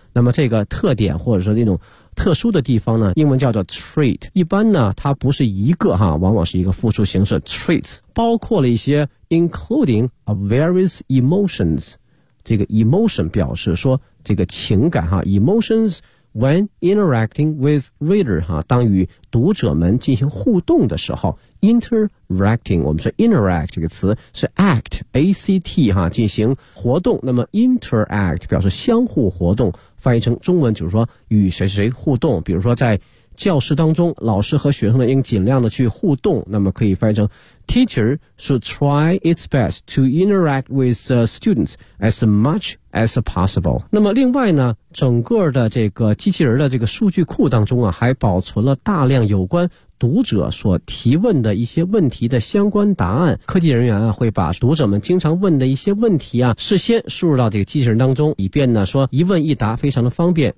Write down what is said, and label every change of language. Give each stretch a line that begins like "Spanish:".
Chinese: 那么这个特点或者说那种特殊的地方呢英文叫做 trait， 一般呢它不是一个哈，往往是一个复数形式 traits， 包括了一些
English: including various emotions，
Chinese: 这个 emotion 表示说这个情感哈，
English: emotionsWhen interacting with reader
Chinese: 哈，当与读者们进行互动的时候 ，interacting 我们说 interact 这个词是 act A C T 哈，进行活动。那么 interact 表示相互活动，翻译成中文就是说与谁谁互动。比如说在教室当中，老师和学生呢应尽量的去互动。那么可以翻译成
English: teacher should try its best to interact with the students as much as possible。
Chinese: 那么另外呢整个的这个机器人的这个数据库当中啊还保存了大量有关读者所提问的一些问题的相关答案，科技人员啊会把读者们经常问的一些问题啊事先输入到这个机器人当中，以便呢说一问一答非常的方便。